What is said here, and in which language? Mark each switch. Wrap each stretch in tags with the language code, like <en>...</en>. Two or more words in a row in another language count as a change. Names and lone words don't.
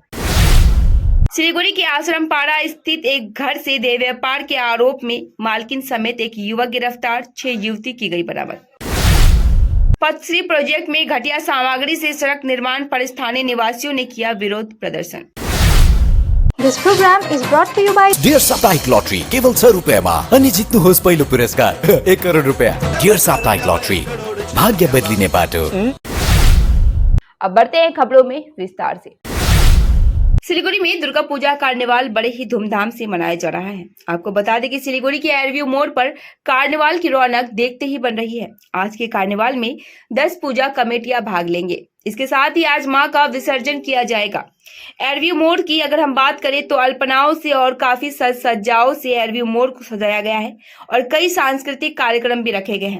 <hi>सिलीगुड़ी के आश्रम पाड़ा स्थित एक घर से देह व्यापार के आरोप में मालकिन समेत एक युवक गिरफ्तार, 6 युवती की गई बरामद। पथश्री प्रोजेक्ट में घटिया सामग्री से सड़क निर्माण पर स्थानीय निवासियों ने किया विरोध प्रदर्शन।</hi> <en>This program is brought to you by</en> <ne>डियर साप्ताहिक लॉटरी केवल 100 रुपैयाँमा अनि जित्नुहोस् पहिलो पुरस्कार 1 करोड रुपैयाँ। डियर साप्ताहिक लॉटरी, भाग्य बदलिने बाटो।</ne> <hi>अब बढ़ते हैं खबरों में विस्तार से। सिलीगुड़ी में दुर्गा पूजा कार्निवाल बड़े ही धूमधाम से मनाया जा रहा है। आपको बता दें कि सिलीगुड़ी के एयरव्यू मोड़ पर कार्निवाल की रौनक देखते ही बन रही है। आज के कार्निवाल में 10 पूजा कमेटियां भाग लेंगे। इसके साथ ही आज मां का विसर्जन किया जाएगा। एयरव्यू मोड़ की अगर हम बात करें तो अल्पनाओं से और काफी सज्जाओं से एयरव्यू मोड़ को सजाया गया है और कई सांस्कृतिक कार्यक्रम भी रखे गए हैं।</hi>